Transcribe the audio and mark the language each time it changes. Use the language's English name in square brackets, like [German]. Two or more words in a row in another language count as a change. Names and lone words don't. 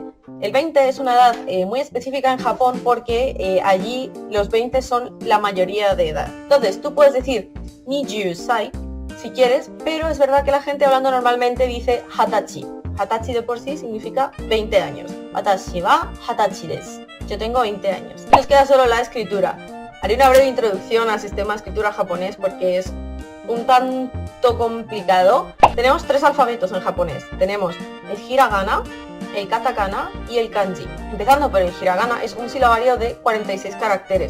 [Spanish] El 20 es una edad muy específica en Japón, porque allí los 20 son la mayoría de edad. Entonces tú puedes decir nijusai si quieres, pero es verdad que la gente hablando normalmente dice hatachi. Hatachi de por sí significa 20 años. [Japanese] 私は二十歳です. [Spanish] Yo tengo 20 años. Nos queda solo la escritura. Haré una breve introducción al sistema de escritura japonés porque es un tanto complicado. Tenemos 3 alfabetos en japonés. Tenemos el hiragana, el katakana y el kanji. Empezando por el hiragana, es un silabario de 46 caracteres.